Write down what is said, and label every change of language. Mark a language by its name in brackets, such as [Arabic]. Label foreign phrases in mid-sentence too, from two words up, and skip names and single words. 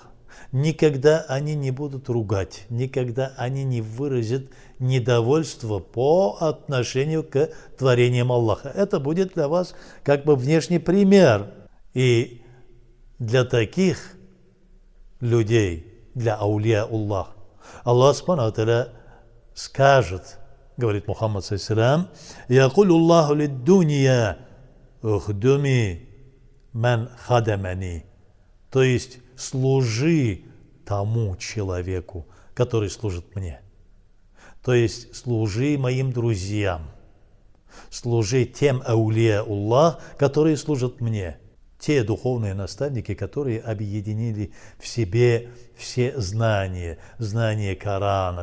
[Russian] Никогда они не будут ругать, никогда они не выразят недовольство по отношению к творениям Аллаха. Это будет для вас как бы внешний пример. И для таких людей, для [Arabic] أولياء الله, الله سبحانه وتعالى [Russian] скажет, говорит Мухаммад [Arabic] صلى الله عليه وسلم, «يقول الله للدنيا اخدمي من خدمني». [Russian] То есть служи тому человеку, который служит мне. То есть служи моим друзьям, служи тем [Arabic] أولياء الله, [Russian] которые служат мне. Те духовные наставники, которые объединили в себе все знания, знания Корана,